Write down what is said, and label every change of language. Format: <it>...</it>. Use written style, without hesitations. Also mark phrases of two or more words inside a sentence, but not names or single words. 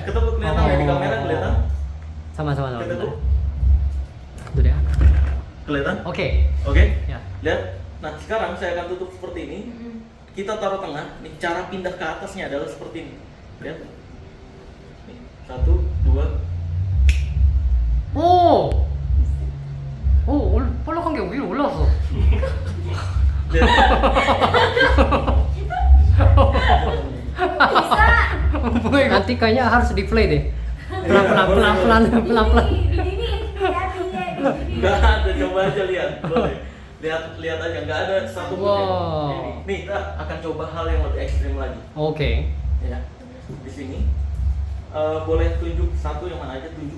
<id>Ketekuk kelihatan ya di kamera kelihatan. Sama. Ketekuk Dulu ya. kelihatan. Oke. Oke. Ya. Lihat. Nah, sekarang saya akan tutup seperti ini. Kita taruh tengah. Nih, cara pindah ke atasnya adalah seperti ini. Lihat. Nih, 1, 2.</id> <ko>오! 볼록한 게 위로 올라왔어.</ko> <id>Lihat. Bisa.</id> <ko>뭐야 이거?</ko> <id>Nanti kayaknya harus di play deh. Pelan-pelan. Di sini. Hati-hati ya. Di sini. Nggak ada, coba aja lihat. Boleh. Lihat aja, nggak ada satu pun Wow. yang ini. Nih, kita akan coba hal yang lebih ekstrim lagi. Oke. Ya. Di sini boleh tunjuk satu yang mana aja, tunjuk.</id>